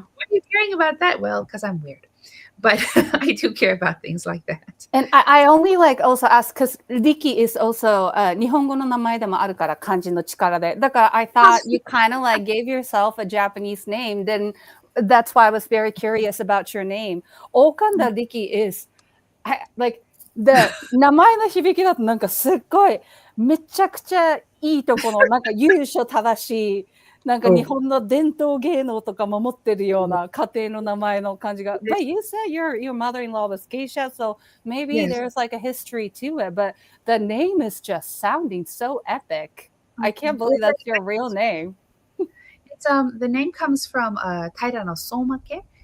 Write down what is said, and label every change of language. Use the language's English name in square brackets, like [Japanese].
[English] why are you caring about that? Well, because I'm weird, but I do care about things like that. And I only like also ask because Riki is also [Japanese] 日本語の名前でもあるから漢字の力で。だから [English] I thought you kind of like gave yourself a Japanese name. Then that's why I was very curious about your name. [Japanese] Ohkanda Riki [English] is like the [Japanese] 名前の響きだとなんかすっごいめちゃくちゃいいとこのなんか由緒正しいなんか日本の伝統芸能とか守ってるような家庭の名前の感じが。 [English] But you said your mother-in-law was geisha, so maybe Yes. there's like a history to it. But the name is just sounding so epic. I can't believe that's your real name. It's the name comes from Taira no Somake.